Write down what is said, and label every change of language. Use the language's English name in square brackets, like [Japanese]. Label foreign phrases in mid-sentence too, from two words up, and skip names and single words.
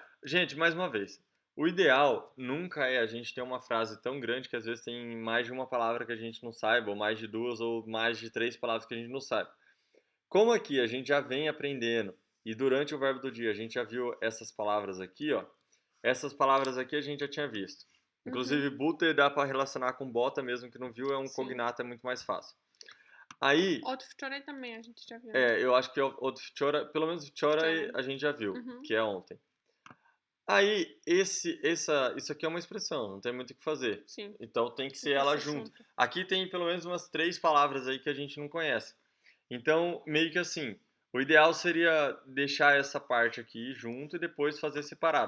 [Portuguese] Gente, mais uma vez, o ideal nunca é a gente ter uma frase tão grande que às vezes tem mais de uma palavra que a gente não saiba, ou mais de duas, ou mais de três palavras que a gente não sabe. Como aqui a gente já vem aprendendo, e durante o verbo do dia a gente já viu essas palavras aqui, ó. Essas palavras aqui a gente já tinha visto. Inclusive, buter dá para relacionar com bota, mesmo que não viu, é um cognato, é muito mais fácil. Aí... [Polish] Od wczoraj [Portuguese] também a gente já viu. eu acho que [Polish] od wczoraj, [Portuguese] pelo menos wczoraj a gente já viu, que é ontem. Aí, isso aqui é uma expressão, não tem muito o que fazer. Sim. Então tem que ser ela junto. Aqui tem pelo menos umas 3 palavras aí que a gente não conhece. Então, meio que assim, o ideal seria deixar essa parte aqui junto e depois fazer separado.